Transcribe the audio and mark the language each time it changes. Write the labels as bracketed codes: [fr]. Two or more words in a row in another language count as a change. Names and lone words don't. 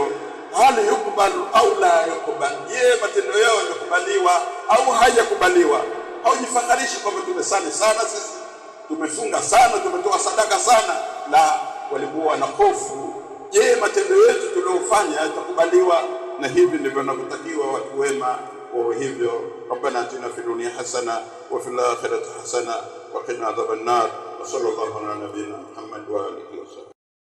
[sw] Hali yukubalu au la yukubal, je, matendo yao yakubaliwa au hajakubaliwa? Hawajifakarishi kwamba tumesali sana sisi, tumefunga sana, tumetoa sadaka sana. La, walikuwa na hofu, je, matendo yetu tuliyofanya yatakubaliwa? Na hivi ndivyo wanavyotakiwa watu wema wawe hivyo. [ar] ربنا آتنا في الدنيا حسنة وفي الآخرة حسنة وقنا عذاب النار. وصلى الله على نبينا محمد وآله وسلم.